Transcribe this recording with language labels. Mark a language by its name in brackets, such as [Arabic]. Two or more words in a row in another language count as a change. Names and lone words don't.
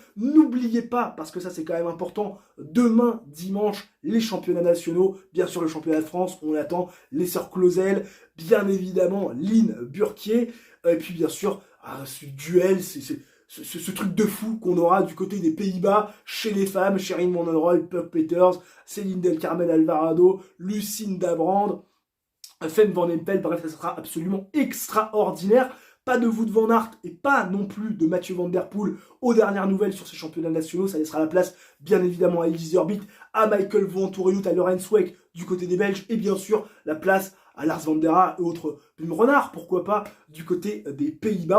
[French] N'oubliez pas, parce que ça c'est quand même important, demain, dimanche, les championnats nationaux, bien sûr le championnat de France, on attend les sœurs Clausel, bien évidemment Lynn Burquier, et puis bien sûr, ce duel, ce truc de fou qu'on aura du côté des Pays-Bas, chez les femmes, Sherin Van Roy, Puck Peters, Céline Del Carmen Alvarado, Lucinda Brand, Femme Van Empel, bref, ça sera absolument extraordinaire. Pas de Wout van Aert et pas non plus de Mathieu Van Der Poel aux dernières nouvelles sur ces championnats nationaux. Ça laissera la place, bien évidemment, à Elise Herbit, à Michael Vantourenu, à Lorenz Weck du côté des Belges, et bien sûr, la place à Lars Van Der Haag et autres Plume Renard, pourquoi pas, du côté des Pays-Bas.